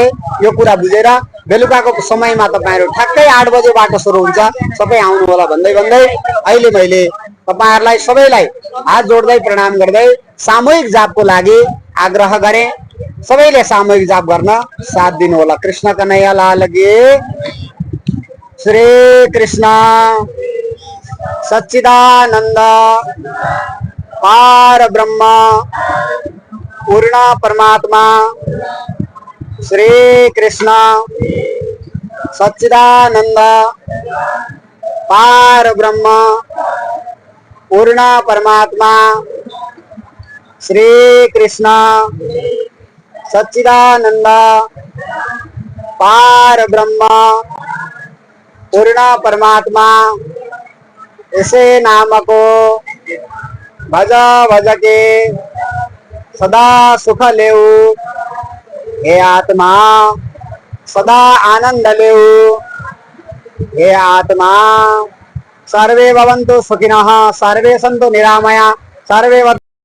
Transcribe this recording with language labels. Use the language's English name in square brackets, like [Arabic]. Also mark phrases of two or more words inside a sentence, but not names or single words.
[Nepali] यो कुरा बुझेर बेलुकाको समयमा तपाईँहरू ठ्याक्कै 8 बजेबाट सुरु हुन्छ, सबै आउनु होला भन्दै भन्दै अहिले मैले तपाईँहरूलाई सबैलाई हात जोड्दै प्रणाम गर्दै सामूहिक जापको लागि आग्रह गरे। सबैले सामूहिक जाप गर्न साथ दिनु होला। [Hindi] कृष्ण कन्हैया लाल की श्री कृष्ण सच्चिदानंद पार ब्रह्म पूर्ण परमात्मा श्री कृष्ण सच्चिदानंद पार ब्रह्म पूर्ण परमात्मा श्री कृष्ण सच्चिदानंद पार ब्रह्म पूर्ण परमात्मा, ऐसे नाम को भज भज के सदा सुख लेऊ, हे आत्मा सदा आनंद लेऊ, हे आत्मा। [Sanskrit] सर्वे भवन्तु सुखिनः, सर्वे सन्तु निरामया, सर्वे